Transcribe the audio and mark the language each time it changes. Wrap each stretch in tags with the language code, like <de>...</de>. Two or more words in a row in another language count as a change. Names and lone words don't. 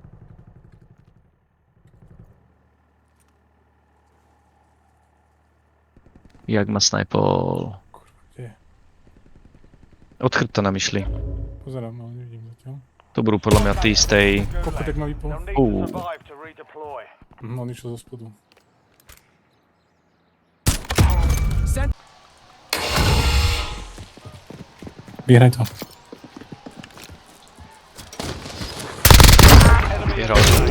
<sk>Jak ma snajpol. Kurva, kde je? Od chrbta nám išli. Pozerám, ale nevidím zatiaľ. To budú podľa mňa tí z tej... Kokotek ma vypol.</sk> <en>They'll need to survive to redeploy.</en> <sk>On išiel zo spodu. Vyhraj to. Vyhral som to.</sk>